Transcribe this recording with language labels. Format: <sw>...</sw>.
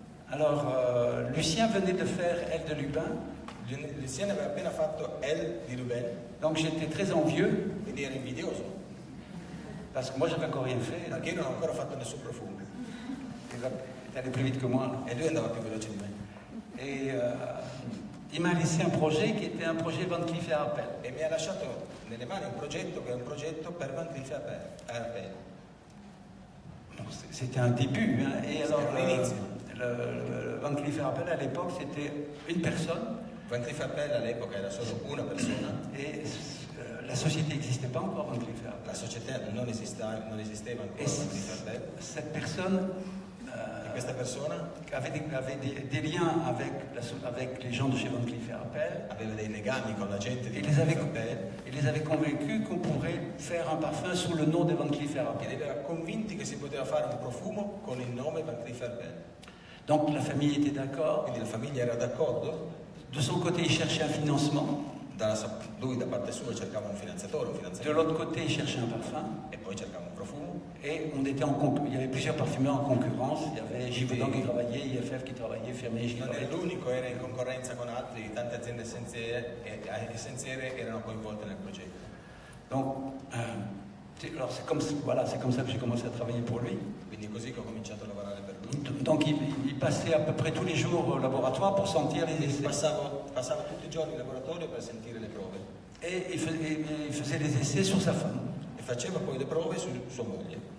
<fr>Alors, Lucien venait de faire Elle de Lubin.</fr> <it>Lucien aveva appena fatto Elle di Lubin.</it> <fr>Donc j'étais très envieux.</fr> <it>Quindi ero invidioso.</it> <fr>Parce que moi j'avais encore rien fait.</fr> <it>Perché io non ho ancora fatto nessun profumo.</it> <fr>Il allait plus vite que moi.</fr> <it>E lui andava più veloce di me.</it> <fr>Et il m'a laissé un projet qui était un projet Van Cleef & Arpels.</fr> <it>E mi ha lasciato nelle mani un progetto che è un progetto per Van Cleef & Arpels.</it> <fr>C'était un début. Hein. Et alors, le Van Cleef & Arpels à l'époque, c'était une personne.</fr> <it>Van Cleef & Arpels all'epoca era solo una persona.</it> <fr>Et la société n'existait pas encore, Van Cleef & Arpels.</fr> <it>La società non esisteva ancora Van Cleef & Arpels.</it> <fr>Cette personne</fr> <it>questa persona</it> <fr>avait des liens avec les gens de chez Van Cleef & Arpels.</fr> <it>Aveva dei legami con la gente di Van Cleef & Arpels.</it> <fr>Et les avait convaincus qu'on pourrait faire un parfum sous le nom de Van Cleef & Arpels.</fr> <it>E li aveva convinti che si poteva fare un profumo con il nome Van Cleef & Arpels.</it> <fr>Donc la famille était d'accord.</fr> <it>Quindi la famiglia era d'accordo.</it> <fr>De son côté, il cherchait un financement.</fr> <it>Lui da parte sua cercava un finanziatore,</it> <fr>De l'autre côté, il cherchait un parfum.</fr> <it>E poi cercava un profumo.</it> <fr>Et on était il y avait plusieurs parfumeurs en concurrence. Il y avait Givaudan qui travaillait, IFF qui travaillait, Fermier qui travaillait.</fr> <it>Non era l'unico, era in concorrenza con altri, tante aziende essenziere erano coinvolte nel progetto.</it> <fr>Donc, alors c'est comme ça que j'ai commencé à travailler pour lui.</fr> <it>Quindi così che ho cominciato a lavorare per lui.</it> <fr>Donc il passait à peu près tous les jours au laboratoire pour sentir les essais.</fr> <it>Passava tutti i giorni in laboratorio per sentire le prove.</it> <fr>Et il faisait les essais sur sa femme.</fr> <it>E faceva poi le prove su sua moglie.</it>